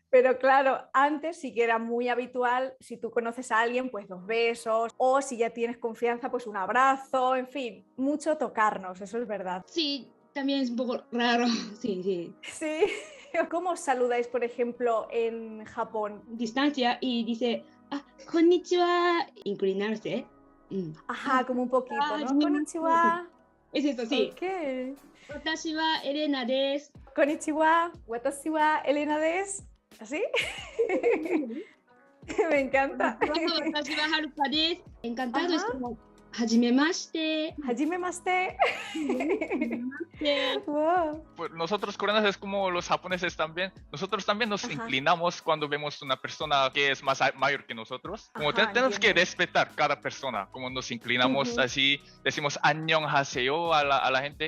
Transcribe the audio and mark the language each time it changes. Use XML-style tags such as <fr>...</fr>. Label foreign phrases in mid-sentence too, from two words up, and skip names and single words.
<es>Pero claro, antes sí que era muy habitual, si tú conoces a alguien, pues 2 besos, o si ya tienes confianza, pues un abrazo, en fin, mucho tocarnos, eso es verdad. Sí, también es un poco raro. Sí. Sí, ¿cómo os saludáis, por ejemplo, en Japón? Distancia y dice, konnichiwa, inclinarse. Ajá, como un poquito, ¿no? Hajime- Konnichiwa. Es eso, sí. Ok.</es> <ja>Watashi wa Elena desu. こんにちは、私はElenaです.</ja> <es>¿Así? Me encanta.</es> <ja>Watashi wa Haruka desu.</ja> <es>Encantado, es Ajá. como, hajimemashite. Hajimemashite. Hajimemashite. Wow. Pues nosotros coreanos es como los japoneses también. Nosotros también nos inclinamos cuando vemos una persona que es más mayor que nosotros. Como tenemos que respetar cada persona. Como nos inclinamos así, decimos annyeonghaseyo a la gente.</es>